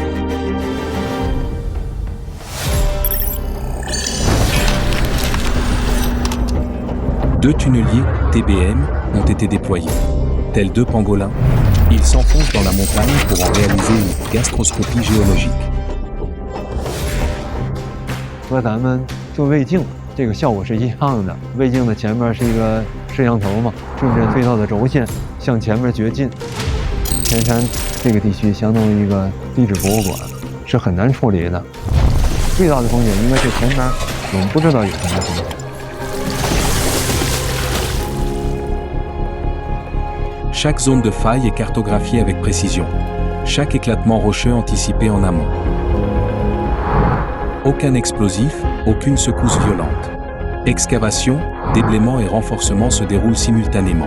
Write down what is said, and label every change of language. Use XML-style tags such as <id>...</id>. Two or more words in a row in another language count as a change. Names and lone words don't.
<fr>Deux tunneliers, TBM, ont été déployés. Tels deux pangolins, ils s'enfoncent dans la montagne pour en réaliser une gastroscopie géologique.</fr> <zh>和咱们做胃镜这个效果是一样的。胃镜的前面是一个摄像头嘛，顺着隧道的轴线向前面掘进。天山这个地区相当于一个地质博物馆，是很难处理的。最大的风险应该是前面我们不知道有什么东西。</zh> <fr>Chaque zone de faille est cartographiée avec précision. Chaque éclatement rocheux anticipé en amont. Aucun explosif, aucune secousse violente. Excavation, déblaiement et renforcement se déroulent simultanément.</fr>